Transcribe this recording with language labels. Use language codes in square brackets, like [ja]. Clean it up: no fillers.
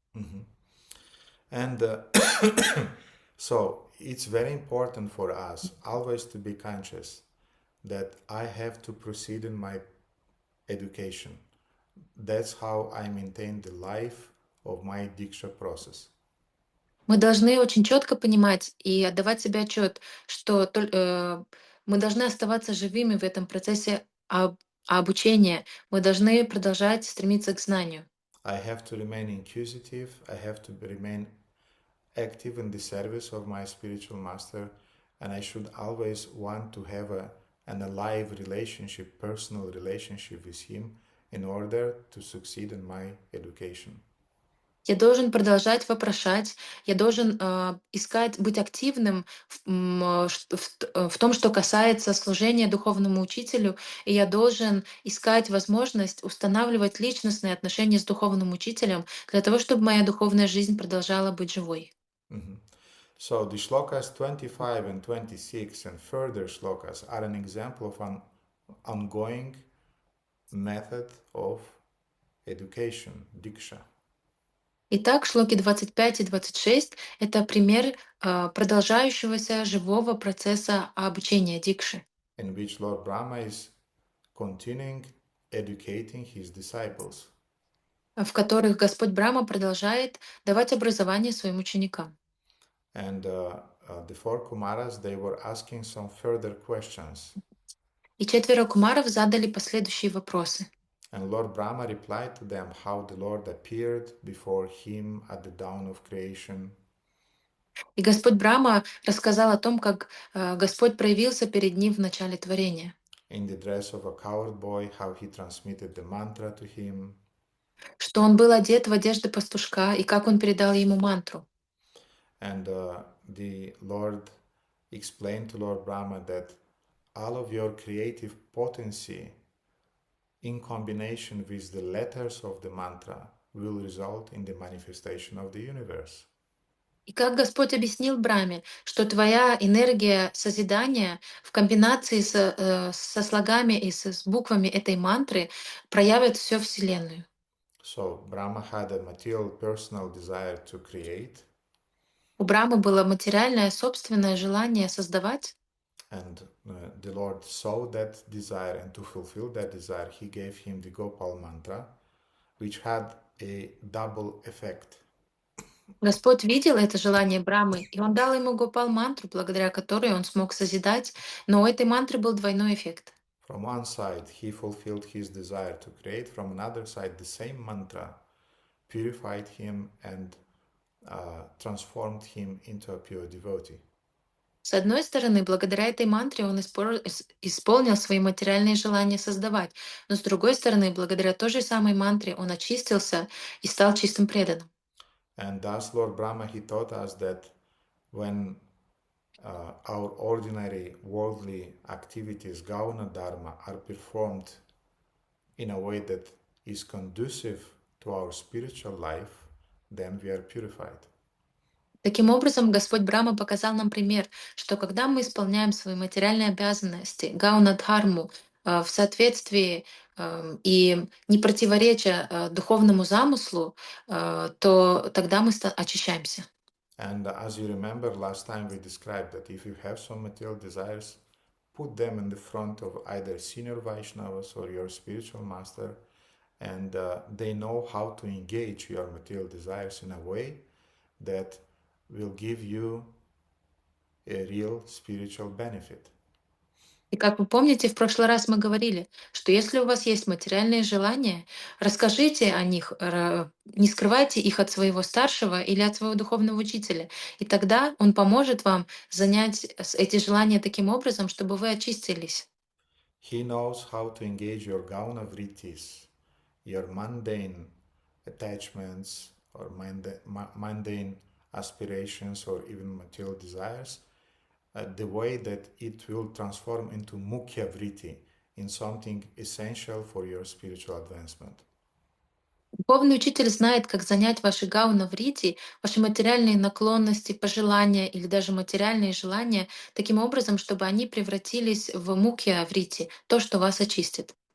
[en] Mhm. And so it's very important for us always to be conscious that I have to proceed in my education. That's how I maintain the life of my Diksha process. [ru] Мы должны очень четко понимать и отдавать себе отчет, что мы должны оставаться живыми в этом процессе обучения. Мы должны продолжать стремиться к знанию. [en] I have to remain inquisitive, I have to remain active in the service of my spiritual master, and I should always want to have an alive relationship, personal relationship with him in order to succeed in my education. [ru] Я должен продолжать вопрошать, я должен искать, быть активным в том, что касается служения духовному учителю, и я должен искать возможность устанавливать личностные отношения с духовным учителем для того, чтобы моя духовная жизнь продолжала быть живой. Mhm. [en] So the shlokas 25 and 26 and further shlokas are an example of an ongoing method of education, diksha, [ru] Итак, шлоки 25 и 26 — это пример продолжающегося живого процесса обучения дикши, [en] in which Lord Brahma is continuing educating his disciples. [ru] в которых Господь Брахма продолжает давать образование своим ученикам. [en] And the four Kumaras, they were asking some further questions. [ru] И четверо кумаров задали последующие вопросы. [en] And Lord Brahma replied to them how the Lord appeared before him at the dawn of creation. [ru] И Господь Брахма рассказал о том, как Господь проявился перед ним в начале творения, [en] In the dress of a cowherd boy, how he transmitted the mantra to him. [ru] что он был одет в одежды пастушка и как он передал ему мантру. [en] And the Lord explained to Lord Brahma that all of your creative potency in combination with the letters of the mantra will result in the manifestation of the universe. [ru] И как Господь объяснил Браме, что твоя энергия созидания в комбинации со слогами и с буквами этой мантры проявит всю Вселенную. [en] So Brahma had a material personal desire to create, [ru] У Брамы было материальное собственное желание создавать, [en] and the Lord saw that desire, and to fulfill that desire, he gave him the Gopal Mantra, which had a double effect. [ru] Господь видел это желание Брамы, и Он дал ему Гопал мантру, благодаря которой он смог созидать, но у этой мантры был двойной эффект. [en] From one side, he fulfilled his desire to create, from another side, the same mantra purified him and transformed him into a pure devotee. [ru] С одной стороны, благодаря этой мантре он исполнил свои материальные желания создавать, но с другой стороны, благодаря той же самой мантре он очистился и стал чистым преданным. [en] And thus, Lord Brahma, he taught us that when our ordinary worldly activities, Gauna Dharma, are performed in a way that is conducive to our spiritual life, then we are purified. [ru] Таким образом, Господь Брахма показал нам пример, что когда мы исполняем свои материальные обязанности, гауна-дхарму, в соответствии и не противореча духовному замыслу, то тогда мы очищаемся. [en] And as you remember, last time we described that if you have some material desires, put them in the front of either senior Vaishnavas or your spiritual master, and they know how to engage your material desires in a way that will give you a real spiritual benefit. [ru] И как вы помните, в прошлый раз мы говорили, что если у вас есть материальные желания, расскажите о них, не скрывайте их от своего старшего или от своего духовного учителя. И тогда он поможет вам занять эти желания таким образом, чтобы вы очистились. [en] He knows how to engage your gauna vrittis, your mundane attachments or mundane aspirations or even material desires, the way that it will transform into mukhya vritti, in something essential for your spiritual advancement. [ru] Духовный учитель знает, как занять ваши гауна-врити, ваши материальные наклонности, пожелания или даже материальные желания таким образом, чтобы они превратились в мукья-врити, то, что вас очистит.